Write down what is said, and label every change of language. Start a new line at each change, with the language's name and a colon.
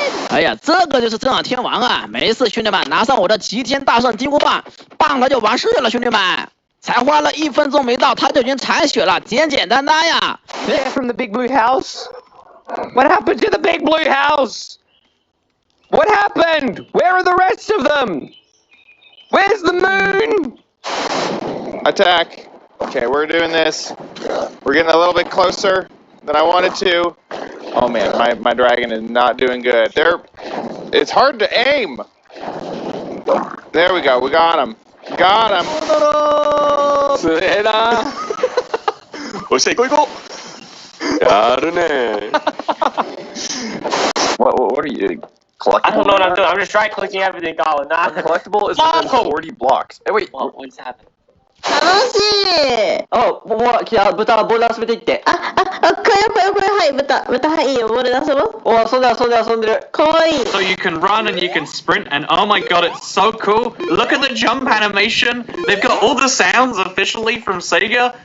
Chinese: 哎呀，这个就是真想天王啊！没事，兄弟们，拿上我的齐天大圣金箍棒，棒了就完事了，兄弟们。才花了1分钟没到，他就已经残血了，简简单单呀。
English: They're from the big blue house? What happened to the big blue house? What happened? Where are the rest of them? Where's the moon? Attack. Okay, we're doing this. We're getting a little bit closer than I wanted to. Oh man, my dragon is not doing good. They're It's hard to aim. There we go. We got him. Got him.
Japanese: 強えな。おっしゃ、行こう行こやるね。
English: What are you? Collectible? I don't know what I'm doing. I'm just right clicking everything, Colin. Nah. Collectible is within 40 blocks. Hey, wait. What's happening?
Japanese: 楽しい。お、もう来た。豚、ボールで遊べていって。これ、はい、豚、はい、いいよ、ボールで遊ぼう。お、遊んでる。かわいい。
English: So you can run and you can sprint, and oh my god, it's so cool. Look at the jump animation. They've got all the sounds officially from Sega.